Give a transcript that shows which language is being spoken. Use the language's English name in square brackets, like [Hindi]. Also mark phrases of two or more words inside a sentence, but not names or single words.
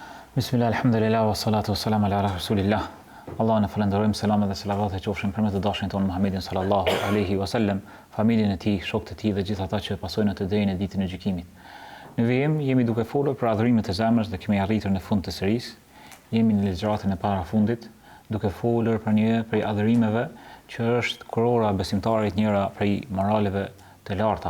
[Arabic] بسم الله، الحمد لله، والصلاة والسلام على رسول الله. [Albanian] Allah në falenderojmë, selamet dhe selavat e qofshin për me të dashin tonë Muhammedin [Arabic] صلى الله عليه وسلم, [Albanian] familjen e tij, shokët e tij dhe gjithë ata që pasojnë atë deri në ditën e gjykimit. Në vijim jemi duke folur për adhurimet e zemrës dhe kemi arritur në fund të serisë. Jemi në ligjëratën e parafundit, duke folur për një prej adhurimeve që është kurora besimtarit, njëra prej moraleve të larta.